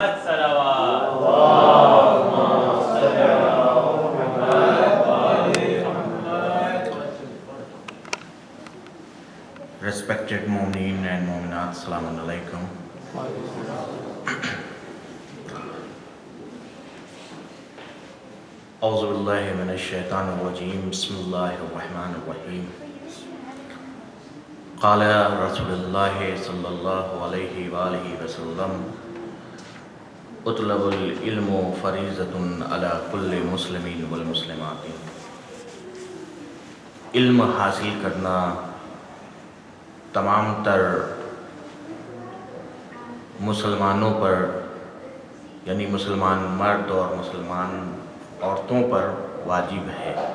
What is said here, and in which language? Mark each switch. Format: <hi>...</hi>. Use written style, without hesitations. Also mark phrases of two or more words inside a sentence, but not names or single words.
<en>Respected Mu'mineen and Mu'minat,</en> <ar>السلام عليكم. أعوذ بالله من الشيطان الرجيم. بسم الله الرحمن الرحيم. قال رسول الله صلى الله عليه وعلى آله وسلم, اطلب العلم فريضة على كل مسلم والمسلمة.</ar> <ur>علم حاصل کرنا تمام تر مسلمانوں پر، یعنی مسلمان مرد اور مسلمان عورتوں پر واجب ہے۔</ur>